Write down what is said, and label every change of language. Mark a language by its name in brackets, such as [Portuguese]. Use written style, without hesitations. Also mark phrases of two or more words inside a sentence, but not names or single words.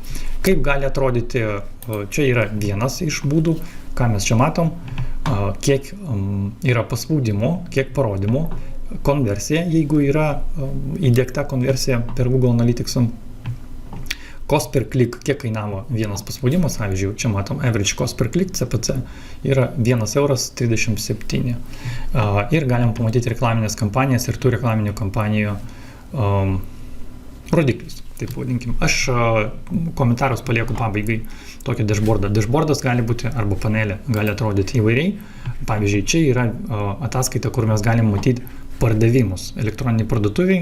[Lithuanian] Kaip gali atrodyti, čia yra vienas iš būdų, ką mes čia matom, kiek yra paspaudimų, kiek parodymų, konversija, jeigu yra įdiegta konversija per Google Analytics, [English] cost per click, [Lithuanian] kiek kainavo vienas paspaudimas, pavyzdžiui, čia matom [English] average cost per click, [Lithuanian] CPC, yra 1,37 €. Ir galim pamatyti reklaminės kampanijas ir tų reklaminių kampanijų rodiklius. Taip vadinkim. Aš komentarus palieku pabaigai tokį dashboardą. Dashboardas gali būti arba panelė, gali atrodyti įvairiai. Pavyzdžiui, čia yra ataskaita, kur mes galim matyti pardavimus elektroniniai parduotuviai.